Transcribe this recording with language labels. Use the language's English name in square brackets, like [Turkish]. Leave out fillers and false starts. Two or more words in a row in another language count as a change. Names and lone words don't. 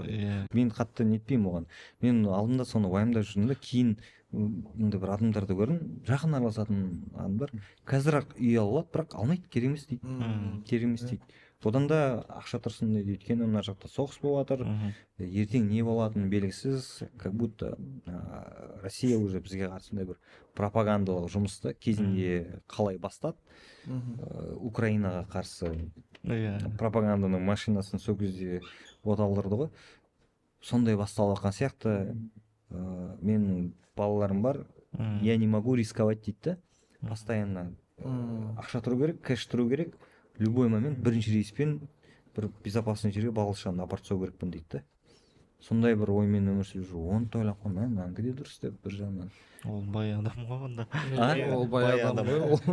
[Kazakh] Мен қатты нетпеймін оған. Мен алдында соны уайымдап жүрдім да, кейін мындай бір адамдарды көрдім, жақын араласатын адамдар қазір үй алады, бірақ алмайды, керек емес дейді. Керек емес дейді. Одан да ақша тұрсын дейді, өйткені мына жақта соғыс болып жатыр, ертең не болатыны белгісіз, [Russian] как будто Россия уже [Kazakh] бізге қатысындай бір пропагандалық жұмысты кезінде қалай бастады, Украинаға қарсы пропаганданың машинасын сол кезде от алдырды ғой, сондай басталып жатқан сияқты. Менің балаларым бар, [Russian] я не могу рисковать [Kazakh] дейді, постоянно ақша тұру керек, кэш тұру керек, [Russian] любой момент [Kazakh] бірінші рейспен бір безопасный жерге балалшаны апарып тастау керекпін дейді да. Сондай бір оймен өмір сүріп жүр. Оны да ойлап қоймын, мәңгі де дұрыс деп бір жағынан. Ол бай адам ғой онда. Ол бай адам ғой.